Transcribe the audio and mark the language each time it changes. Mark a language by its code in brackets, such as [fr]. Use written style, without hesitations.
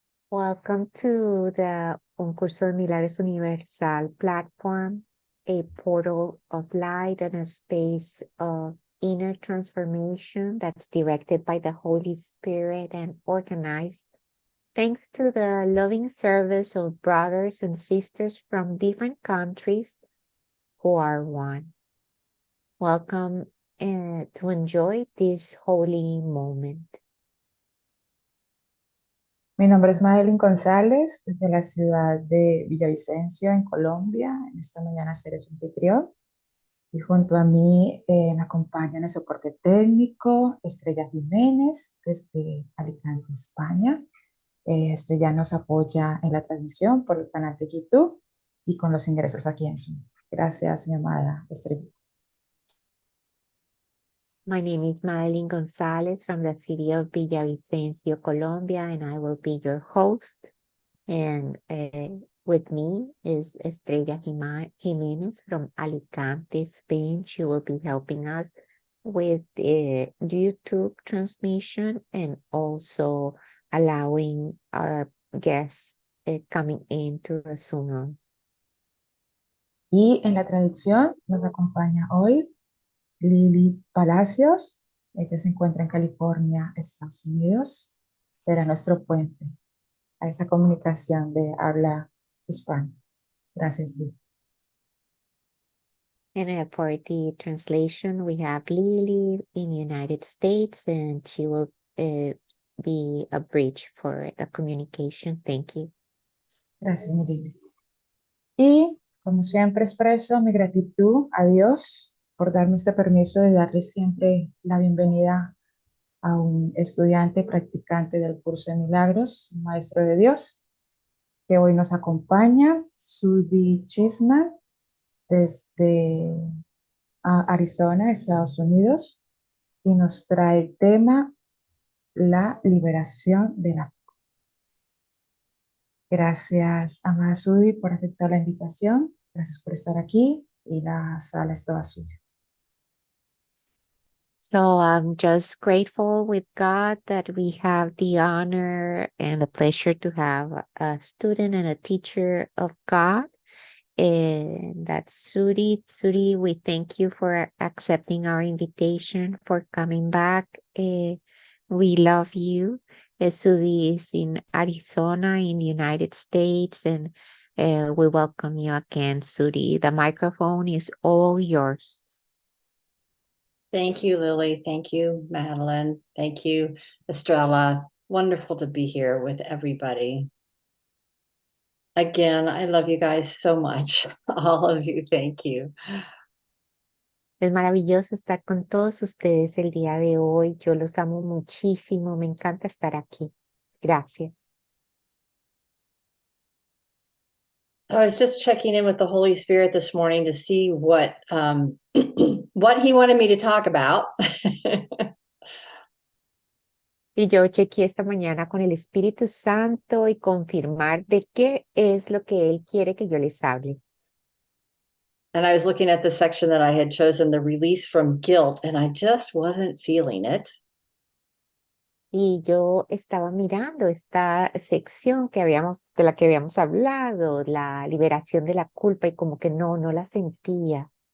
[en] Welcome to the Uncursodemilagros Universal platform, a portal of light and a space of inner transformation that's directed by the Holy Spirit and organized thanks to the loving service of brothers and sisters from different countries who are one. Welcome to enjoy this holy moment. [es] Mi nombre es Madeline González, desde la ciudad de Villavicencio, en Colombia. En esta mañana seré su anfitrión. Y junto a mí me acompaña en el soporte técnico Estrella Jiménez desde Alicante, España. Estrella nos apoya en la transmisión por el canal de YouTube y con los ingresos aquí en Zoom. Gracias, mi amada Estrella. [en] My name is Madeline Gonzalez from the city of Villavicencio, Colombia, and I will be your host. And with me is Estrella Jiménez from Alicante, Spain. She will be helping us with YouTube transmission and also allowing our guests coming into the Zoom room. [es] Y en la traducción nos acompaña hoy Lili Palacios. Ella se encuentra en California, Estados Unidos. Será nuestro puente a esa comunicación de habla hispana. Gracias, Lili. [en] And for the translation, we have Lily in the United States, and she will be a bridge for the communication. Thank you. [es] Gracias, mi Lili. Y como siempre expreso mi gratitud a Dios por darme este permiso de darle siempre la bienvenida a un estudiante practicante del curso de milagros, un maestro de Dios, que hoy nos acompaña, Sudie Shipman, desde Arizona, Estados Unidos, y nos trae el tema la liberación de la. Gracias, amada Sudie, por aceptar la invitación. Gracias por estar aquí y la sala es toda suya. [en] So I'm just grateful with God that we have the honor and the pleasure to have a student and a teacher of God. And that's Sudie. Sudie, we thank you for accepting our invitation, for coming back. We love you. Sudie is in Arizona in the United States, and we welcome you again, Sudie. The microphone is all yours. Thank you, Lily. Thank you, Madeline. Thank you, Estrella. Wonderful to be here with everybody. Again, I love you guys so much. All of you, thank you. [es] Es maravilloso estar con todos ustedes el día de hoy. Yo los amo muchísimo. Me encanta estar aquí. Gracias. [en] So I was just checking in with the Holy Spirit this morning to see what what he wanted me to talk about. [es] Y yo chequeé esta mañana con el Espíritu Santo y confirmar de qué es lo que Él quiere que yo les hable. [en] And I was looking at the section that I had chosen, the release from guilt, and I just wasn't feeling it. [es] Y yo estaba mirando esta sección de la que habíamos hablado, la liberación de la culpa, y como que no la sentía.